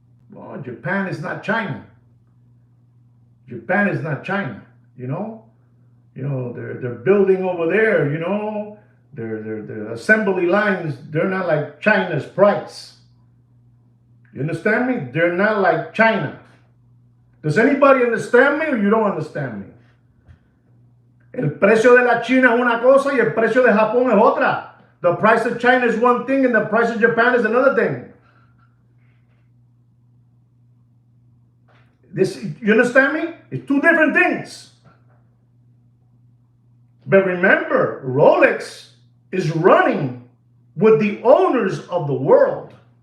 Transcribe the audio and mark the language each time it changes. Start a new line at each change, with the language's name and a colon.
English: Well, Japan is not China. Japan is not China, you know? They're building over there, you know? Their assembly lines, they're not like China's price. You understand me? They're not like China. Does anybody understand me or you don't understand me?
Spanish: El precio de la China es una cosa y el precio de Japón es otra.
English: The price of China is one thing and the price of Japan is another thing. You understand me? It's two different things. But remember, Rolex is running with the owners of the world.